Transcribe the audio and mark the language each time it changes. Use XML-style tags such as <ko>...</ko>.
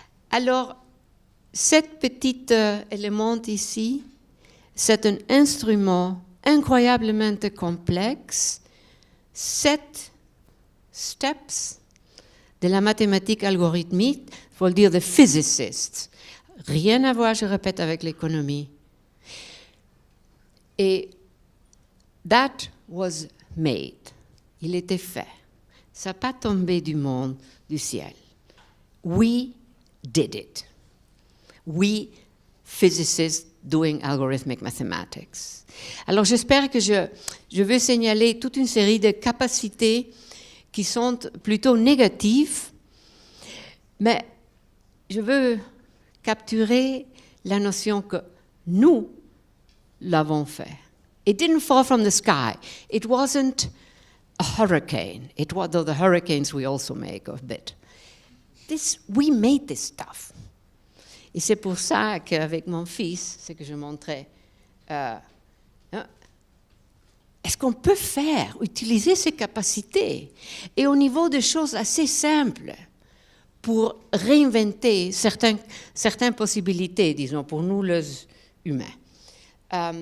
<fr>Alors, cet petit élément ici, c'est un instrument incroyablement complexe, 7 steps de la mathématique algorithmique, il faut le dire de physicists. Rien à voir, je répète, avec l'économie. Et</fr> <en>that was made.</en> <fr>Il était fait. Ça n'a pas tombé du monde, du ciel.</fr> <en>We did it. We, physicists, doing algorithmic mathematics.</en> <fr>Alors j'espère que je veux signaler toute une série de capacités qui sont plutôt négatives, mais je veux capturer la notion que nous l'avons fait.</fr> <en>It didn't fall from the sky. It wasn't a hurricane. It was, though the hurricanes we also make a bit. We made this stuff.</en> <fr>Et c'est pour ça qu'avec mon fils, ce que je montrais, est-ce qu'on peut utiliser ces capacités et au niveau de choses assez simples pour réinventer certaines possibilités, disons, pour nous les humains.</fr>